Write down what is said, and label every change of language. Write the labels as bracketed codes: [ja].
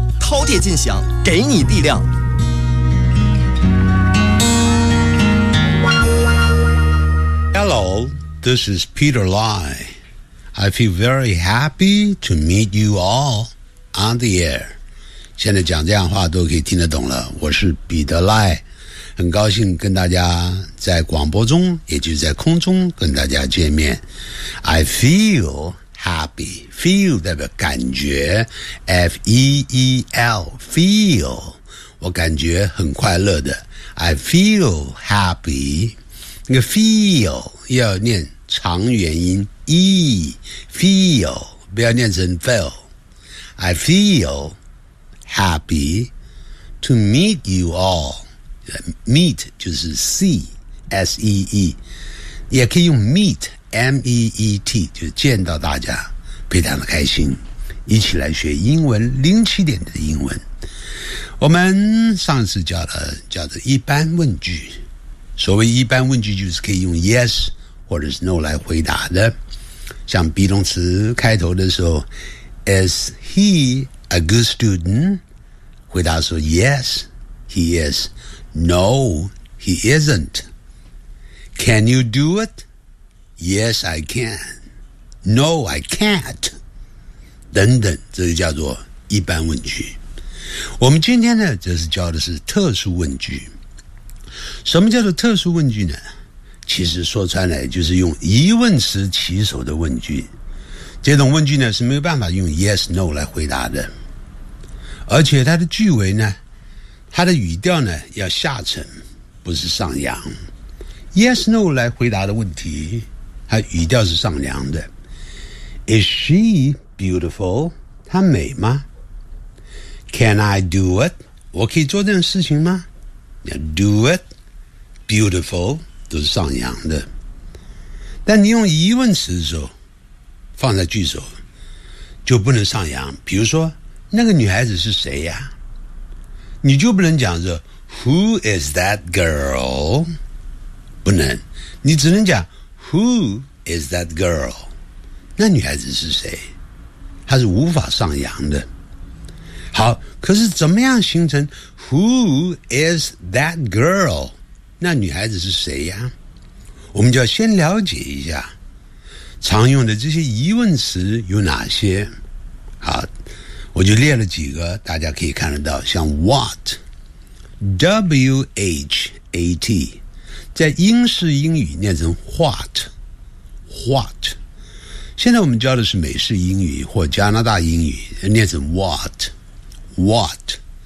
[zh] 饕餮尽享，给你力量。 [en] Hello, this is Peter Lai. I feel very happy to meet you all on the air. [zh] 现在讲这样话都可以听得懂了，我是彼得赖。很高兴跟大家在广播中，也就是在空中跟大家见面。 [en] I feel happy. Feel [zh] 代表感觉 [en] ，F-E-E-L. [zh] Feel 我感觉很快乐的。 [en] I feel happy. [zh] 那个 feel 要念长元音 e. Feel 不要念成 feel. [en] I feel happy to meet you all. [zh] Meet 就是 see S-E-E 也可以用 meet M-E-E-T 就是见到大家非常的开心一起来学英文零起点的英文我们上次教的叫做一般问句所谓一般问句就是可以用 yes 或者是 no 来回答的像 be 动词开头的时候 [en] Is he a good student? [zh] 回答说 [en] yes he isNo, he isn't. Can you do it? Yes, I can. No, I can't. [zh] 等等，这就叫做一般问句。我们今天呢，这是教的是特殊问句。什么叫做特殊问句呢？其实说穿来就是用疑问词起手的问句。这种问句呢，是没有办法用 yes, no 来回答的。而且它的句尾呢，它的语调呢要下沉不是上扬 Yes, no 来回答的问题它语调是上扬的 [en] Is she beautiful? [zh] 她美吗 [en] Can I do it? [zh] 我可以做这件事情吗 Do it Beautiful 都是上扬的但你用疑问词的时候放在句首就不能上扬比如说那个女孩子是谁呀你就不能讲说 [en] Who is that girl? [zh] 不能你只能讲 [en] Who is that girl? [zh] 那女孩子是谁她是无法上扬的好可是怎么样形成 [en] Who is that girl? [zh] 那女孩子是谁呀我们就要先了解一下常用的这些疑问词有哪些好我就列了几个大家可以看得到像 what W-H-A-T 在英式英语念成 what what 现在我们教的是美式英语或加拿大英语念成 what what